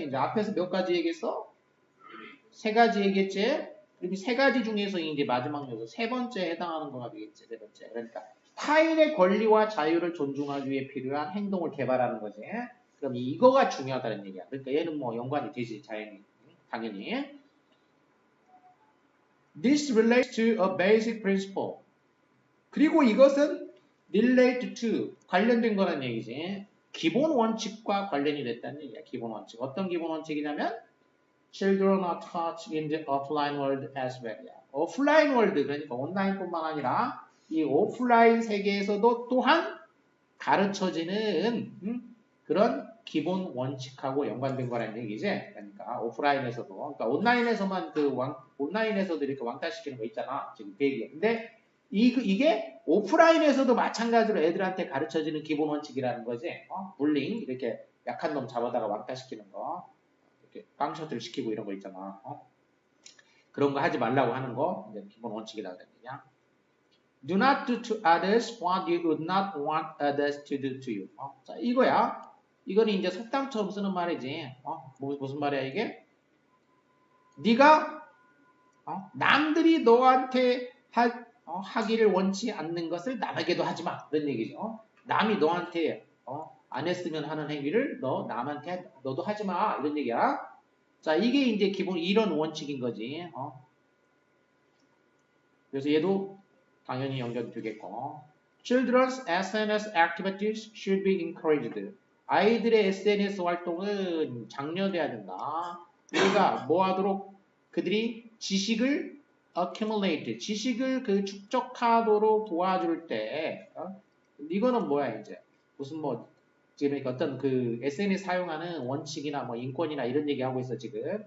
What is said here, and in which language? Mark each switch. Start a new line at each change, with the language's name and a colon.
Korean: 이제 앞에서 몇 가지 얘기했어? 세 가지 얘기했지? 그럼 이 세 가지 중에서 이제 마지막 요소 세 번째에 해당하는 거가 되겠지. 세 번째. 그러니까 타인의 권리와 자유를 존중하기 위해 필요한 행동을 개발하는 거지. 그럼 이거가 중요하다는 얘기야. 그러니까 얘는 뭐 연관이 되지, 당연히.
English: This relates to a basic principle.
Korean: 그리고 이것은 relate to, 관련된 거란 얘기지. 기본 원칙과 관련이 됐다는 얘기야. 기본 원칙. 어떤 기본 원칙이냐면
English: Children are taught in the offline world as well.
Korean: 오프라인 월드, 그러니까 온라인뿐만 아니라 이 오프라인 세계에서도 또한 가르쳐지는 그런 기본 원칙하고 연관된 거라는 얘기지. 그러니까 오프라인에서도, 그러니까 온라인에서만 온라인에서도 이렇게 왕따시키는 거 있잖아. 지금 그 얘기야. 근데 이게 오프라인에서도 마찬가지로 애들한테 가르쳐지는 기본 원칙이라는 거지. bullying, 이렇게 약한 놈 잡아다가 왕따시키는 거. 이렇게 깡셔틀 시키고 이런 거 있잖아. 그런 거 하지 말라고 하는 거 이제 기본 원칙이라고 그랬냐.
English: Do not do to others what you would not want others to do to you.
Korean: 자, 이거야. 이거는 이제 속담처럼 쓰는 말이지. 무슨 말이야 이게? 네가 남들이 너한테 하기를 원치 않는 것을 남에게도 하지 마. 그런 얘기죠. 남이 너한테 안 했으면 하는 행위를 남한테 너도 하지 마. 이런 얘기야. 자, 이게 이제 기본 이런 원칙인 거지. 그래서 얘도 당연히 연결되겠고.
English: Children's SNS activities should be encouraged.
Korean: 아이들의 SNS 활동은 장려돼야 된다. 우리가 뭐 하도록 그들이 지식을 accumulate, 지식을 축적하도록 도와줄 때, 이거는 뭐야 이제 무슨 뭐 지금 어떤 SNS 사용하는 원칙이나 뭐 인권이나 이런 얘기하고 있어 지금.